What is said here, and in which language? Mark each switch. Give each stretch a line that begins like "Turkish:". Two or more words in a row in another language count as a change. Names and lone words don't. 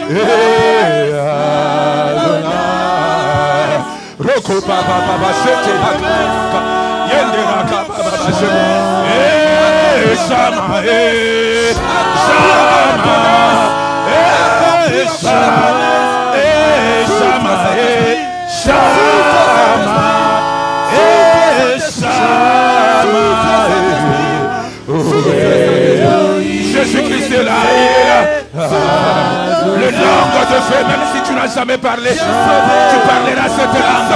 French: Adonai, Roko Baba Baba Shete Yendera Baba Shama, Shama, Shama, Shama, Jésus-Christ est là. Le langue de feu, même si tu n'as jamais parlé, tu parleras cette langue.